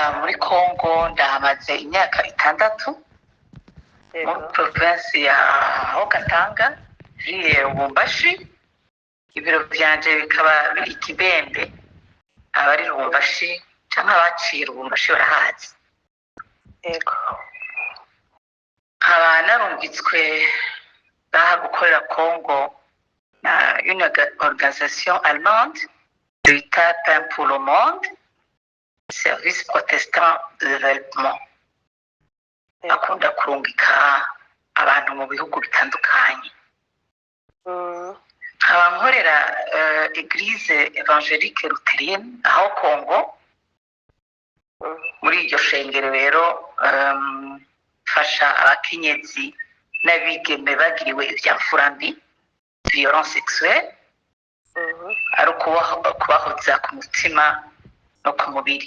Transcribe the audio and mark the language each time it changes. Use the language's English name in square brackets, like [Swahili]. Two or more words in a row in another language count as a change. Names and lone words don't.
[Rundi] muri Congo ndahamaze imyaka 6 mu province ya Katanga ville Lubumbashi. Ibiro byanje bikaba biri Kibembe, abari Lubumbashi cyangwa abaciye Lubumbashi barahazi. Nkaba narungitswe baha gukorera Congo na [French] une organisation allemande [Rundi] bita Pain pour le Monde, [French] service protestant de développement. [Rundi] Akunda kurungika abantu mu bihugu bitandukanye. Nkaba nkorera [French] église évangélique luthérienne [Rundi] aho Congo. Muri iryo shengero rero fasha abakenyezi n'abigeme bagiriwe ivyamfurambi, [French] violence sexuelle, [Rundi] ari kubahoza ku mutima no ku mubiri.